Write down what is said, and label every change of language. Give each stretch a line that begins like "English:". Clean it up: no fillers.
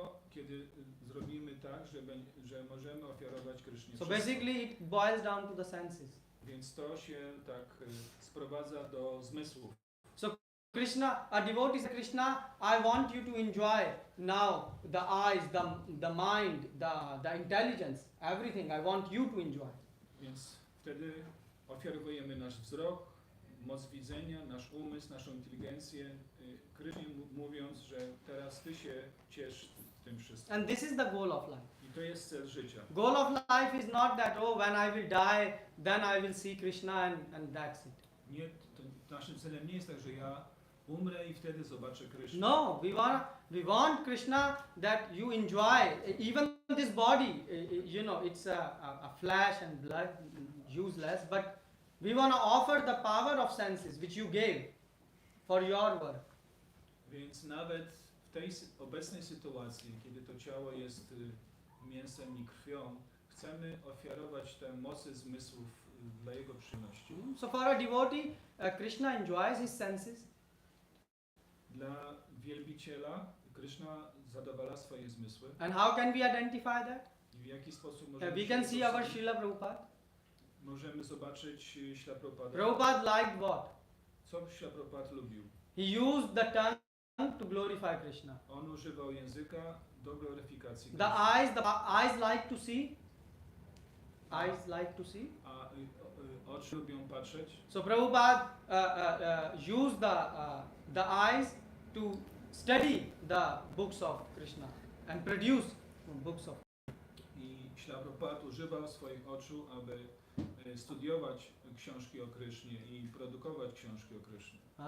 Polish: Kiedy zrobimy tak, że możemy ofiarować Krysznie.
English: So basically it boils down to the senses.
Polish: Więc to się tak sprowadza do zmysłów.
English: So Krishna, a devotee says, Krishna, I want you to enjoy now the eyes, the mind, the intelligence, everything. I want you to enjoy.
Polish: Więc wtedy ofiarowujemy nasz wzrok, moc widzenia, nasz umysł, naszą inteligencję, Krysznie mówiąc, że teraz Ty się ciesz tym wszystkim.
English: And this is the goal of life.
Polish: I to jest cel życia.
English: Goal of life is not that, oh, when I will die, then I will see Krishna and that's it.
Polish: Nie, naszym celem nie jest tak, że ja umrę i wtedy zobaczę Krysznę.
English: No, we want Krishna that you enjoy. Even this body, you know, it's a flesh and blood, useless, but we want to offer the power of senses which you gave for your work.
Polish: Więc nawet w tej obecnej sytuacji, kiedy to ciało jest mięsem i krwią, chcemy ofiarować te mocy zmysłów dla Jego przyjemności.
English: So for a devotee, Krishna enjoys his senses.
Polish: Dla wielbiciela Krishna zadowala swoje zmysły.
English: And how can we identify that?
Polish: I w jaki sposób możemy
English: We can see our Srila Prabhupada.
Polish: Możemy zobaczyć Śrila Prabhupada.
English: Prabhupada liked what?
Polish: Co Śrila Prabhupada lubił?
English: He used the tongue to glorify Krishna.
Polish: On używał języka do gloryfikacji
English: The
Polish: Krishna.
English: eyes like to see. Eyes like to see.
Polish: A oczy lubią patrzeć.
English: So Prabhupada used the eyes to study the books of Krishna and produce books of.
Polish: I Śrila Prabhupada używał swoich oczu, aby studiować książki o Krysznie i produkować książki o Krysznie.